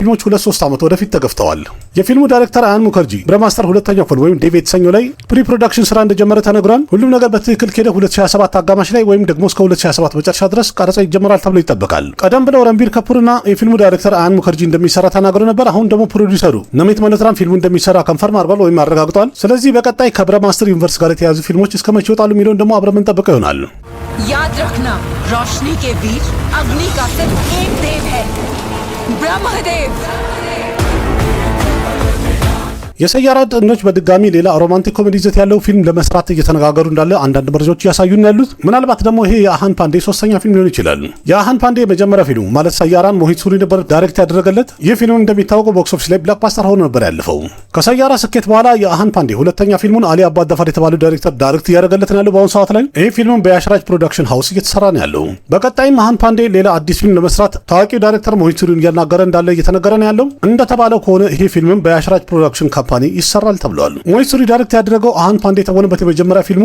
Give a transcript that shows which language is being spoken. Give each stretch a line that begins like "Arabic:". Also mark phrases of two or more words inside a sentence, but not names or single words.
Amharic: ፊልሞች 2-3 ዓመት ወደፊት ተገፍተዋል። የፊልሙ ዳይሬክተር አያን ሙከርጂ ብረማስተር ሁለተኛው ክፍል ወይም ዴቭ የተሰኘው ላይ ፕሪ ፕሮዳክሽን ስራ እንደጀመረ ተነግሯል። ሁሉም ነገር በትክክል ከሄደ 2027 አጋማሽ ላይ ወይም ደግሞ እስከ 2027 መጨረሻ ድረስ ቀረጻ ይጀምራል ተብሎ ይጠበቃል። ቀደም ብለው ረንቢር ካፑርና የፊልሙ ዳይሬክተር አያን ሙከርጂ እንደሚሰራ ተናግሮ ነበር። አሁን ደግሞ ፕሮዲውሰሩ ነሚት መለትራም ፊልሙ እንደሚሰራ ኮንፈርም አድርጓል ወይም አረጋግጧል። ስለዚህ በቀጣይ ከብረማስተር ዩኒቨርስ ጋር የተያዙ ፊልሞች እስከ መቼ ይወጣሉ የሚለውን ደግሞ አብረን የምንጠብቀው ይሆናል።
Hindi: याद रखना, रोशनी के वीर अग्नि का सिर्फ एक देव है, ब्रह्मदेव।
Amharic: የሰያራ ጥንዶች በድጋሚ ሌላ ሮማንቲክ ኮሜዲ ይዘት ያለው ፊልም ለመስራት እየተነጋገሩ እንዳለ አንዳንድ መረጃዎች እያሳዩን ያሉት። ምናልባት ደግሞ ይሄ የአሃን ፓንዴ ሶስተኛ ፊልም ሊሆን ይችላል። የአሃን ፓንዴ የመጀመሪያ ፊልሙ ማለት ሰያራን ሞሂት ሱሪ ነበር ዳይሬክት ያደረገለት። ይህ ፊልም እንደሚታወቀው ቦክስ ኦፊስ ላይ ብላክባስተር ሆኖ ነበር ያለፈው። ከሰያራ ስኬት በኋላ የአሃን ፓንዴ ሁለተኛ ፊልሙን አሊ አባዳፋር የተባለው ዳይሬክተር ዳይሬክት እያደረገለት ነው ያለው በአሁኑ ሰዓት ላይ። ይህ ፊልም በያሽራጅ ፕሮዳክሽን ሃውስ እየተሰራ ነው ያለው። በቀጣይም አሃን ፓንዴ ሌላ አዲስ ፊልም ለመስራት ታዋቂው ዳይሬክተር ሞሂት ሱሪን እያናገረ እንዳለ እየተነገረ ነው ያለው። እንደተባለው ከሆነ ይሄ ፊልም በያሽራጅ ፕሮዳክሽን ካምፓኒ ይሰራል ተብሏል። ሞሂት ሱሪ ዳይሬክት ያደረገው አሃን ፓንዴ የተወነበት የመጀመሪያ ፊልሙ